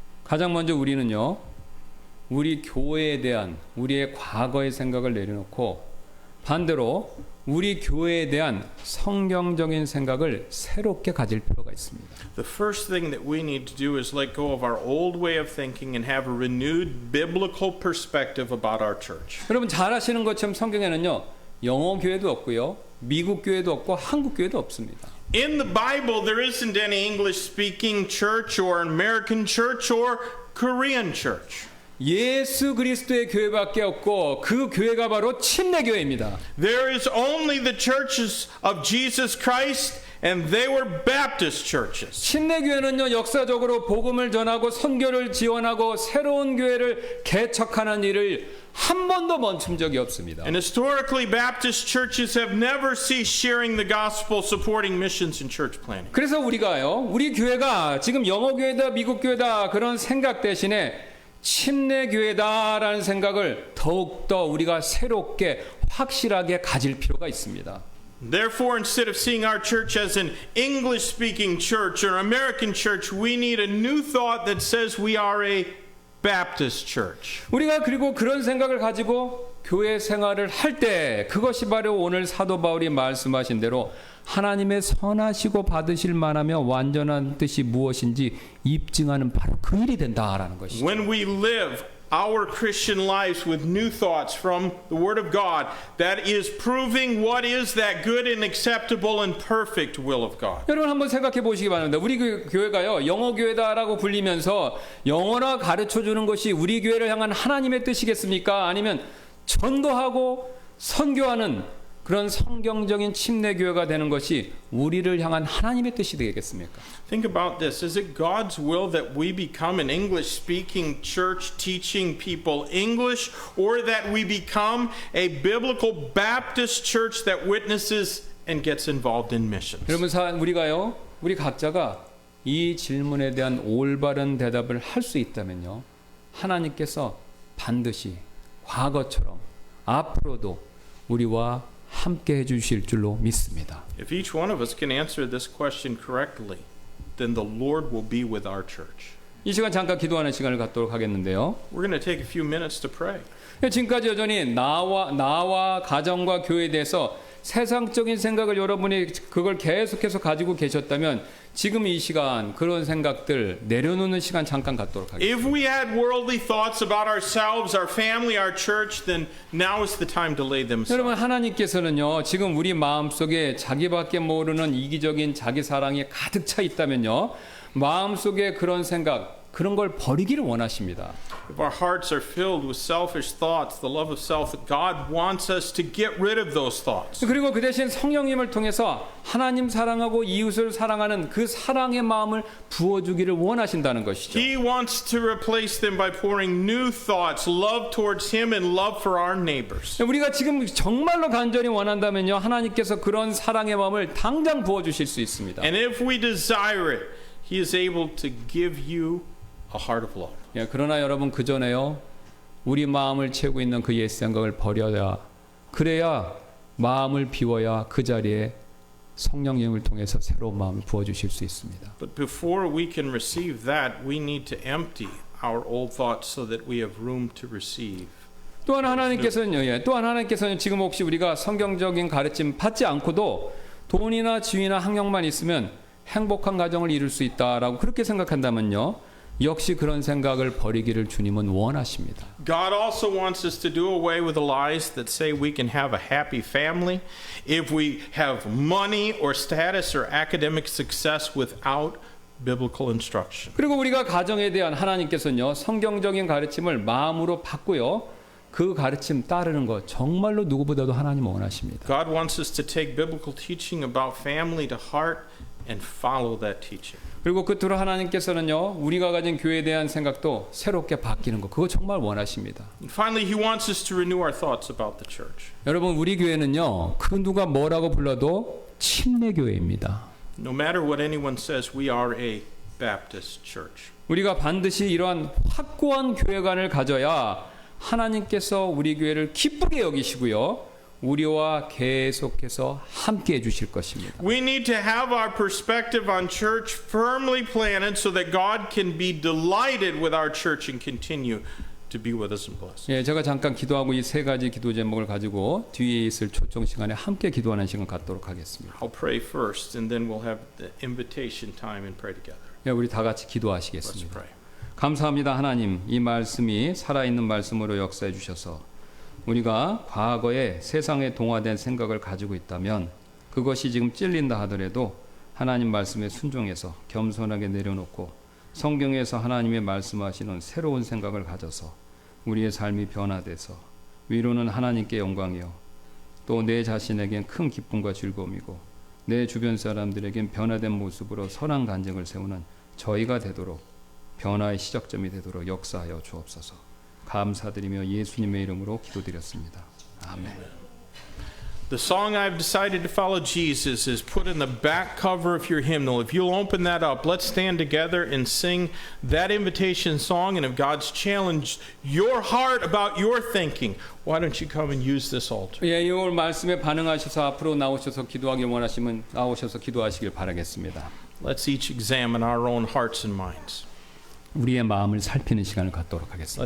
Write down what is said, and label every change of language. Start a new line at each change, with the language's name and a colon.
Korean: 가장 먼저 우리는요 우리 교회에 대한 우리의 과거의 생각을 내려놓고 반대로 우리 교회에 대한 성경적인 생각을 새롭게 가질 필요가 있습니다.
English: The first thing that we need to do is let go of our old way of thinking and have a renewed biblical perspective about our church.
Korean: 여러분 잘 아시는 것처럼 성경에는요 영어 교회도 없고요 미국 교회도 없고 한국 교회도 없습니다.
English: In the Bible, there isn't any English-speaking church or an American church or Korean church.
Korean: 예수 그리스도의 교회밖에 없고 그 교회가 바로 침례교회입니다.
English: There is only the churches of Jesus Christ, and they were Baptist churches.
Korean: 침례교회는요 역사적으로 복음을 전하고 선교를 지원하고 새로운 교회를 개척하는 일을 한 번도 멈춘 적이 없습니다.
English: And historically, Baptist churches have never ceased sharing the gospel, supporting missions and church planting.
Korean: 그래서 우리 교회가 지금 영어 교회다 미국 교회다 그런 생각 대신에 침례교회다라는 생각을 더욱더 우리가 새롭게 확실하게 가질 필요가 있습니다.
English: Therefore, instead of seeing our church as an English-speaking church or American church, we need a new thought that says we are a Baptist church.
Korean: 우리가 그리고 그런 생각을 가지고 교회 생활을 할 때 그것이 바로 오늘 사도 바울이 말씀하신 대로 하나님의 선하시고 받으실 만하며 완전한 뜻이 무엇인지 입증하는 바로 그 일이 된다라는 것이죠.
English: When we live our Christian lives with new thoughts from the Word of God, that is proving what is that good and acceptable and perfect will of God.
Korean: 여러분 한번 생각해 보시기 바랍니다. 우리 교회가요 영어 교회다라고 불리면서 영어나 가르쳐 주는 것이 우리 교회를 향한 하나님의 뜻이겠습니까? 아니면 전도하고 선교하는 그런 성경적인 침례교회가 되는 것이 우리를 향한 하나님의 뜻이 되겠습니까?
English: Think about this. Is it God's will that we become an English-speaking church teaching people English, or that we become a biblical Baptist church that witnesses and gets involved in missions?
Korean: 여러분 우리 각자가 이 질문에 대한 올바른 대답을 할 수 있다면요. 하나님께서 반드시 과거처럼 앞으로도 우리와 함께 해 주실 줄로 믿습니다.
English: If each one of us can answer this question correctly, then the Lord will be with our church.
Korean: 이 시간 잠깐 기도하는 시간을 갖도록 하겠는데요.
English: We're going to take a few minutes to pray.
Korean: 지금까지 여전히 나와 가정과 교회에 대해서 세상적인 생각을 여러분이 그걸 계속해서 가지고 계셨다면 지금 이 시간 그런 생각들 내려놓는 시간 잠깐 갖도록 하겠습니다.
English: If we had worldly thoughts about ourselves, our family, our church, then now is the time to lay them aside.
Korean: 여러분 하나님께서는요 지금 우리 마음속에 자기밖에 모르는 이기적인 자기 사랑이 가득 차 있다면요 마음속에 그런 생각 그런 걸 버리기를 원하십니다.
English: If our hearts are filled with selfish thoughts, the love of self, God wants us to get rid of those thoughts.
Korean: 그리고 그 대신 성령님을 통해서 하나님 사랑하고 이웃을 사랑하는 그 사랑의 마음을 부어주기를 원하신다는 것이죠.
English: He wants to replace them by pouring new thoughts, love towards Him and love for our neighbors.
Korean: 우리가 지금 정말로 간절히 원한다면요 하나님께서 그런 사랑의 마음을 당장 부어주실 수 있습니다.
English: And if we desire it, He is able to give you a heart of love.
Korean: 그러나 여러분 그 전에요 우리 마음을 채우고 있는 그 옛 생각을 버려야 그래야 마음을 비워야 그 자리에 성령님을 통해서 새로운 마음을 부어주실 수 있습니다.
English: But before we can receive that, we need to empty our old thoughts so that we have room to receive.
Korean: 또한 하나님께서는 지금 혹시 우리가 성경적인 가르침 받지 않고도 돈이나 지위나 학력만 있으면 행복한 가정을 이룰 수 있다라고 그렇게 생각한다면요 역시 그런 생각을 버리기를 주님은 원하십니다.
English: God also wants us to do away with the lies that say we can have a happy family if we have money or status or academic success without biblical instruction.
Korean: 그리고 우리가 가정에 대한 하나님께서는요, 성경적인 가르침을 마음으로 받고요, 그 가르침 따르는 것 정말로 누구보다도 하나님 원하십니다.
English: God wants us to take biblical teaching about family to heart and follow that teaching.
Korean: 그리고 끝으로 하나님께서는요, 우리가 가진 교회에 대한 생각도 새롭게 바뀌는 것, 그거 정말 원하십니다.
English: And finally, He wants us to renew our thoughts about the church.
Korean: 여러분, 우리 교회는요, 그 누가 뭐라고 불러도 침례 교회입니다.
English: No matter what anyone says, we are a Baptist church.
Korean: 우리가 반드시 이러한 확고한 교회관을 가져야 하나님께서 우리 교회를 기쁘게 여기시고요, 우리와 계속해서 함께 해주실 것입니다.
English: We need to have our perspective on church firmly planted so that God can be delighted with our church and continue to be with us and bless.
Korean: 예, 제가 잠깐 기도하고 이 세 가지 기도 제목을 가지고 뒤에 있을 초청 시간에 함께 기도하는 시간 갖도록 하겠습니다.
English: I'll pray first and then we'll have the invitation time and pray together.
Korean: 예, 우리 다 같이
English: Let's
Korean: 기도하시겠습니다.
English: pray.
Korean: 감사합니다. 하나님, 이 말씀이 살아있는 말씀으로 역사해 주셔서 우리가 과거에 세상에 동화된 생각을 가지고 있다면 그것이 지금 찔린다 하더라도 하나님 말씀에 순종해서 겸손하게 내려놓고 성경에서 하나님의 말씀하시는 새로운 생각을 가져서 우리의 삶이 변화돼서 위로는 하나님께 영광이요, 또 내 자신에겐 큰 기쁨과 즐거움이고 내 주변 사람들에겐 변화된 모습으로 선한 간증을 세우는 저희가 되도록, 변화의 시작점이 되도록 역사하여 주옵소서. 감사드리며 예수님의 이름으로 기도드렸습니다. 아멘.
English: The song I've decided to follow Jesus is put in the back cover of your hymnal. If you'll open that up, let's stand together and sing that invitation song. And if God's challenged your heart about your thinking, why don't you come and use this altar?
Korean: 예, 이 오늘 말씀에 반응하셔서 앞으로 나오셔서 기도하길 원하시면 나오셔서 기도하시길 바라겠습니다.
English: Let's each examine our own hearts and minds.
Korean: 우리의 마음을 살피는 시간을 갖도록 하겠습니다.